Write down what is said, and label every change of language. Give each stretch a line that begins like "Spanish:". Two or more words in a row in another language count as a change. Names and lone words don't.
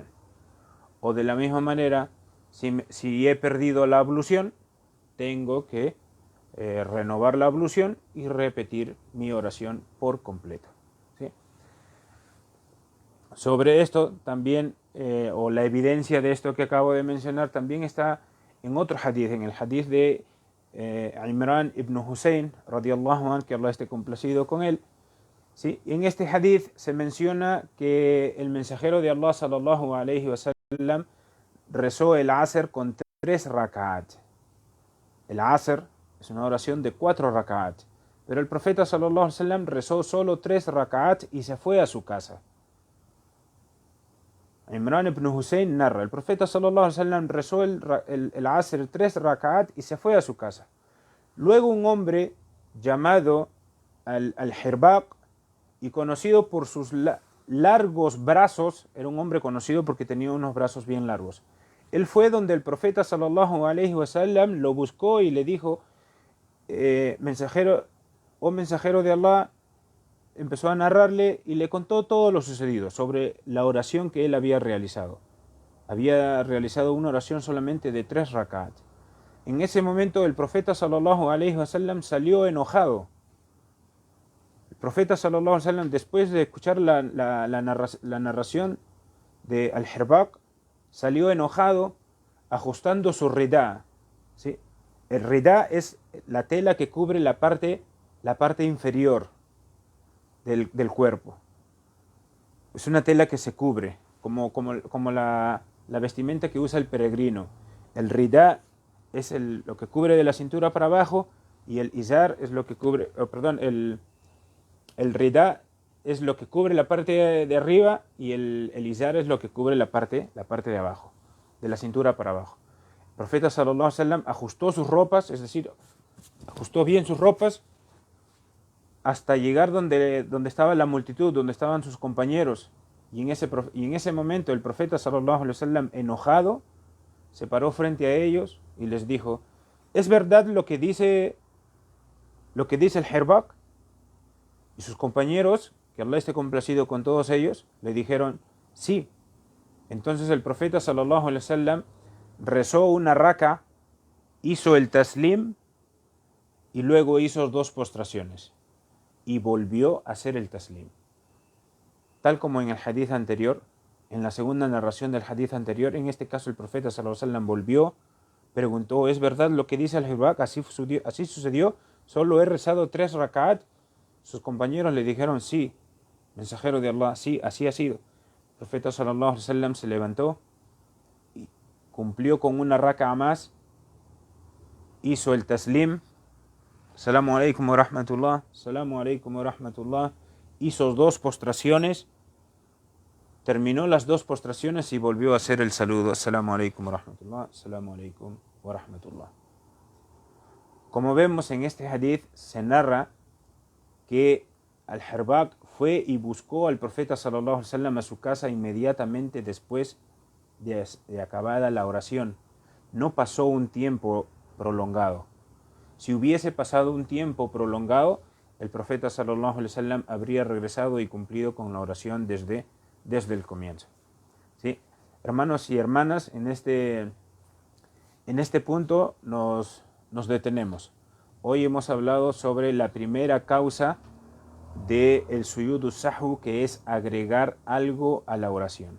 Spanish: O de la misma manera, si he perdido la ablución, tengo que renovar la ablución y repetir mi oración por completo, ¿sí? Sobre esto también, o la evidencia de esto que acabo de mencionar, también está en otro hadith, en el hadith de Imran ibn Hussein,
Arabic: رضي الله عنه,
Spanish: que Allah esté complacido con él, ¿sí? En este hadith se menciona que el mensajero de Allah
Arabic: صلى الله عليه وسلم
Spanish: rezó el Asr con 3 rak'at. El Asr es una oración de 4 rak'at, pero el profeta
Arabic: صلى الله عليه وسلم
Spanish: rezó solo 3 rak'at y se fue a su casa. Imran ibn Hussein narra, el profeta
Arabic: صلى الله عليه وسلم
Spanish: rezó el Asr 3 rak'at y se fue a su casa. Luego un hombre llamado al-Hirbaq y conocido por sus largos brazos, era un hombre conocido porque tenía unos brazos bien largos. Él fue donde el profeta
Arabic: صلى الله عليه وسلم
Spanish: lo buscó y le dijo, mensajero de Allah, empezó a narrarle y le contó todo lo sucedido sobre la oración que él había realizado. Había realizado una oración solamente de 3 rak'at. En ese momento el profeta
Arabic: صلى الله عليه وسلم
Spanish: salió enojado. El profeta
Arabic: صلى الله عليه وسلم,
Spanish: después de escuchar la narración de al-Hirbaq, salió enojado ajustando su ridá, ¿sí? El ridá es la tela que cubre la parte inferior del cuerpo. Es una tela que se cubre, como la vestimenta que usa el peregrino. El ridá es lo que cubre de la cintura para abajo y el izar es lo que cubre, el ridá es lo que cubre la parte de arriba y el izar es lo que cubre la parte de abajo, de la cintura para abajo. El profeta
Arabic: صلى الله عليه وسلم
Spanish: ajustó sus ropas, es decir, ajustó bien sus ropas hasta llegar donde estaba la multitud, donde estaban sus compañeros. Y en ese momento el profeta
Arabic: صلى الله عليه وسلم,
Spanish: enojado, se paró frente a ellos y les dijo, ¿es verdad lo que dice el Hirbaq? Y sus compañeros, que Allah esté complacido con todos ellos, le dijeron, sí. Entonces el profeta
Arabic: صلى الله عليه وسلم
Spanish: rezó una raka, hizo el taslim y luego hizo 2 postraciones y volvió a hacer el taslim. Tal como en el hadith anterior, en la segunda narración del hadith anterior, en este caso el profeta
Arabic: صلى الله عليه وسلم
Spanish: volvió, preguntó, ¿es verdad lo que dice el Hirbaq? Así sucedió, solo he rezado 3 rak'at. Sus compañeros le dijeron, sí, mensajero de Allah, sí, así ha sido. El profeta
Arabic: صلى الله عليه وسلم
Spanish: se levantó y cumplió con una raka'a más, hizo el taslim,
Arabic: السلام عليكم ورحمة الله، السلام عليكم ورحمة الله,
Spanish: hizo 2 postraciones, terminó las 2 postraciones y volvió a hacer el saludo,
Arabic: السلام عليكم ورحمة الله، السلام عليكم ورحمة الله.
Spanish: Como vemos en este hadith, se narra que Al-Hirbaq fue y buscó al profeta
Arabic: صلى الله عليه وسلم
Spanish: a su casa inmediatamente después de acabada la oración. No pasó un tiempo prolongado. Si hubiese pasado un tiempo prolongado, el profeta
Arabic: صلى الله عليه وسلم
Spanish: habría regresado y cumplido con la oración desde el comienzo. ¿Sí? Hermanos y hermanas, en este punto nos detenemos. Hoy hemos hablado sobre la primera causa del
Arabic: سجود السهو,
Spanish: que es agregar algo a la oración.